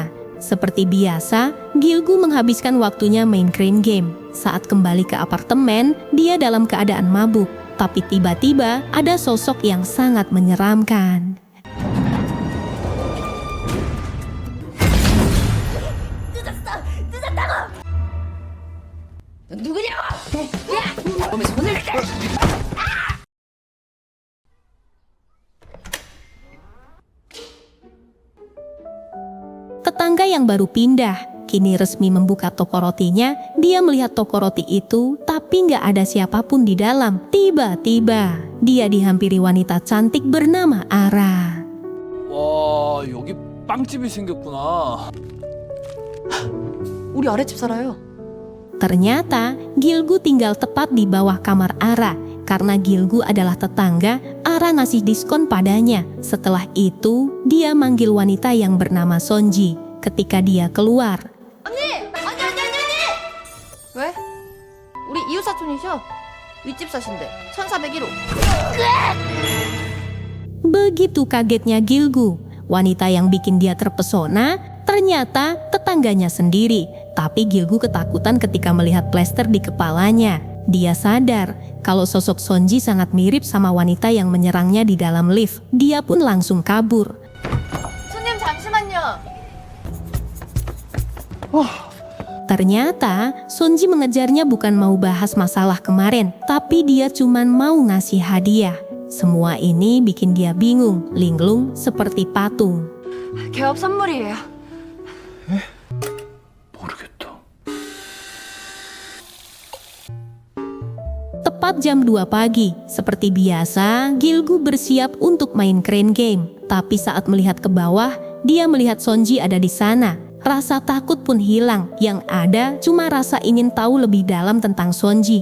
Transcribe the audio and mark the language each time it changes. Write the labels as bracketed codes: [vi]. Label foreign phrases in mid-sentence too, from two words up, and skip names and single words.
[id] Seperti biasa, Gilgu menghabiskan waktunya main [en] crane game. [id] Saat kembali ke apartemen, dia dalam keadaan mabuk. Tapi tiba-tiba ada sosok yang sangat menyeramkan. [ko] 누구냐고! 야! 몸에 손을 대! [id] Tetangga yang baru pindah, kini resmi membuka toko rotinya. Dia melihat toko roti itu, tapi nggak ada siapapun di dalam. Tiba-tiba, dia dihampiri wanita cantik bernama Ara. [ko] 와, 여기 빵집이 생겼구나. 우리 아랫집 살아요. [id] Ternyata, Gilgu tinggal tepat di bawah kamar Ara. Karena Gilgu adalah tetangga, Ara ngasih diskon padanya. Setelah itu, dia manggil wanita yang bernama Sonji. Ketika dia keluar, [ko] 언니! 왜? 우리 이웃 사촌이셔. 윗집 사신데 1401호. [id] begitu kagetnya Gilgu. Wanita yang bikin dia terpesona ternyata tetangganya sendiri. Tapi Gilgu ketakutan ketika melihat plester di kepalanya. Dia sadar kalau sosok Sonji sangat mirip sama wanita yang menyerangnya di dalam lift. Dia pun langsung kabur. [ko] 손님 잠시만요. [id] Ternyata Sonji mengejarnya bukan mau bahas masalah kemarin, tapi dia cuman mau ngasih hadiah. Semua ini bikin dia bingung, linglung seperti patung. [ko] 개업 선물이에요. 모르겠다. [id] Tepat jam 2 pagi, seperti biasa, Gilgu bersiap untuk main [en] crane game. [id] Tapi saat melihat ke bawah, dia melihat Sonji ada di sana. Rasa takut pun hilang, yang ada cuma rasa ingin tahu lebih dalam tentang Sonji.